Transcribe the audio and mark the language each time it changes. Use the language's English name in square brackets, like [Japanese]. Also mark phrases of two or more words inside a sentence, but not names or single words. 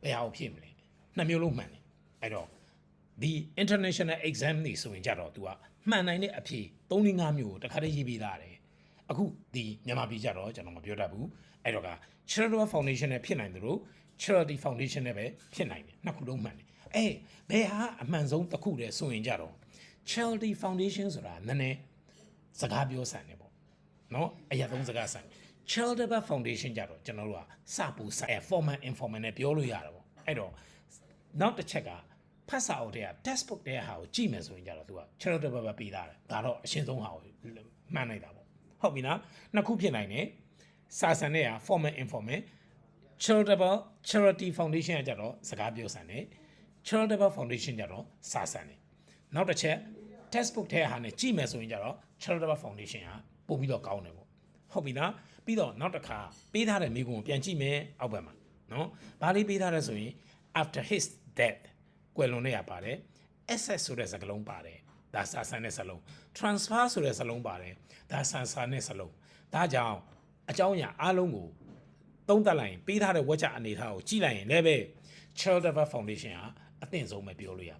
[Burmese] ယ်ဟာကိုဖြည့်မလဲနှစ်မျိုးလုံးမှန်တယ်အဲ့တော့ဒီ [English] international exam [Burmese] တွေဆိုရင်ကြတော့ तू ကမှန်နိုင်တဲ့အဖြေ3-5မျိုးကိုတစ်ခါတည်းရေးပေးထားတယ်အခုဒီမြန်မာပြည်ကြတော့ကျွန်တော်မပြောတတ်ဘူးအဲ့တော့က [English] charitable foundation [Burmese] နဲ့ဖြစ်နိုင်တယ်လို့ [English] charity foundation [Burmese] နဲ့ပဲဖြစ်နိုင်တယ်နှစ်ခုလုံးမှန်တယ်ဘယ်ဟာအမှန်ဆုံးတစ်ခုတည်းဆိုရင်ကြတော့ [English] charity foundation [Burmese] ဆိုတာနည်းနည်းစကားပြောဆန်တယ်ပေါ့နော်အရာသုံးစကားဆန် [English] charitable foundation [Burmese] ကြတော့ကျွန်တော်တို့ကစပူစ formal informal နဲ့ပြောလို့ရတယ်ပေါ့အဲ့တော့နောက်တစ်ချက်ကဖတ်စာအုပ်တွေက textbook တွေကဟာကိုကြည့်မယ်ဆိုရင်ကြတော့သူက charitable ပဲပေးထားတယ်ဒါတော့အရှင်းဆုံးဟာကိုမှန်နိုင်တာပေါ့ဟုတ်ပြီနော်နှစ်ခုဖြစ်နိုင်တယ်စာဆန်တွေက [English] formal informal charitable charity foundation [Burmese] ကကြတော့စကားပြောဆန်တယ် [English] charitable foundation [Burmese] ကြတော့စာဆန်တယ်နောက်တစ်ချက် textbook ထဲဟာနဲ့ကြ ည့်မယ်ဆိုရင်ကြတော့ [English] charitable foundation [Burmese] ဟာပို့ပြီးတော့ကောင်းတယ်ပေါ့ဟုတ်ပြီနော်ပြီးတော့နောက်တစ်ခါပေးထားတဲ့မိကုံကိုပြန်ကြည့်မယ်အောက်ဘက်မှာနော်ဘာလေးပေးထားလဲဆိုရင် [English] after his death [Burmese] ကွယ်လွန်နေရပါတယ် access ဆိုတဲ့စကားလုံးပါတယ်ဒါစာဆန်တဲ့စလုံး transfer ဆို တဲ့စလုံးပါတယ်ဒါဆန်ဆန်တဲ့စလုံးဒါကြောင့်အကြောင်းအရာအားလုံးကိုသုံးသပ်လိုက်ရင်ပေးထားတဲ့ဝက်ချအနေထားကိုကြည့်လိုက်ရင်လည်းပဲ [English] charitable foundation [Burmese] ဟာအသင့်ဆုံးပဲပြောလို့ရ